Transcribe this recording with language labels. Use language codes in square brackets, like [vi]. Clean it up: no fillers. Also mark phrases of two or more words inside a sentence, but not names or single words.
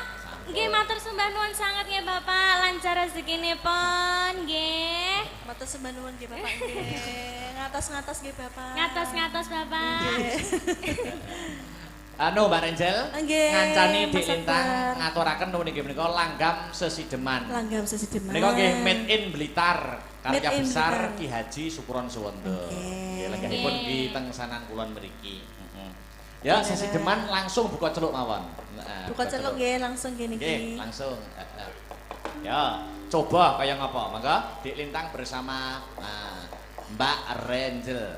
[jv] Nggih matur sembah nuwun sanget nggih Bapak. Lancar rezekinipun nggih. Matur sembah nuwun nggih Bapak nggih. Ngatos-ngatos nggih Bapak. Ngatos-ngatos Bapak. Anu Mbak Renjel, Nggih, ngancani di Mas lintang Akbar. ngaturaken nuwun nggih menika langgam sesideman. Langgam sesideman. Menika nggih [en] made in [jv] Blitar, karya [en] Made in [jv] besar Blitar. Ki Haji Sukuron Suwondo. Nggih. Nggih, lenggahipun di tengsanan kulon mriki. Ya, sesideman langsung buka celuk mawon. Buka celuk nggih langsung nggih niki. Nggih, langsung. Ya, coba kaya ngapa? Mangga Dik Lintang bersama Mbak Renjel.